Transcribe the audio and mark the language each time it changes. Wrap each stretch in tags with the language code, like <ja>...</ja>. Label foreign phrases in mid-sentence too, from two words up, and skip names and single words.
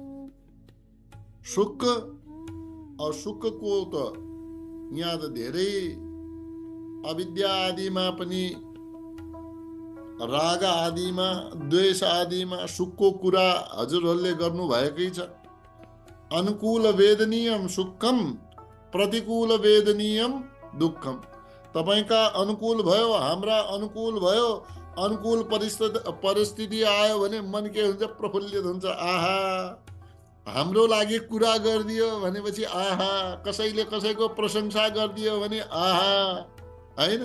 <ne>सुख असुखको त यहाँ त धेरै अविद्या आदिमा पनि, राग आदिमा, द्वेष आदिमा सुखको कुरा हजुरहरूले गर्नु भएकै छ।</ne> <sa>अनुकूल वेदनीयम सुखम, प्रतिकूल वेदनीयम दुःखम।</sa> <ne>तपाईका अनुकूल भयो, हाम्रा अनुकूल भयो, अनुकूल परिस्थिति आयो भने मन के हुन्छ? प्रफुल्लित हुन्छ। आहा, हाम्रो लागि कुरा गरिदियो भनेपछि आहा, कसैले कसैको प्रशंसा गरिदियो भने आहा, होइन?</ne>